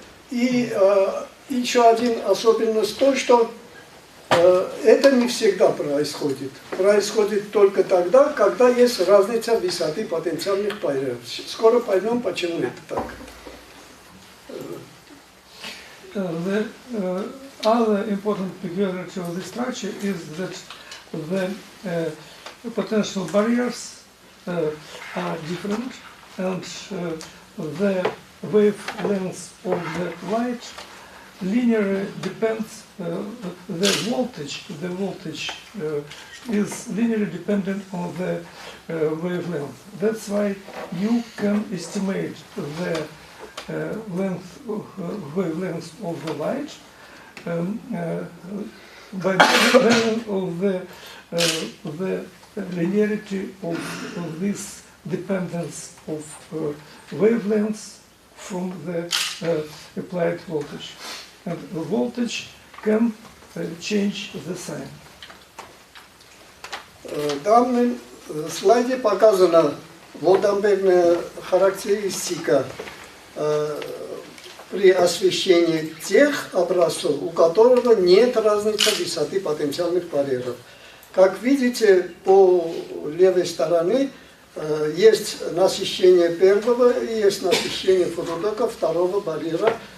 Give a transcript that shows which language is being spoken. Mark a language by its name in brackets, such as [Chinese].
[Russian] И еще один особенность то, что это не всегда происходит. Происходит только тогда, когда есть разница высоты потенциальных барьеров. Скоро поймем, почему это так. [English] The other important peculiarity of this structure is that the potential barriers are different, and the wavelength of the light linearly depends. The voltage is linearly dependent on the wavelength. That's why you can estimate the wavelength of the light by measure of the linearity of this dependence of wavelengths from the applied voltage. And the voltage can change the sign. [Russian] В данном слайде показана волтамперная характеристика при освещении тех образцов, у которого нет разницы высоты потенциальных барьеров. Как видите, по левой стороне есть насыщение первого и есть насыщение фототока второго барьера.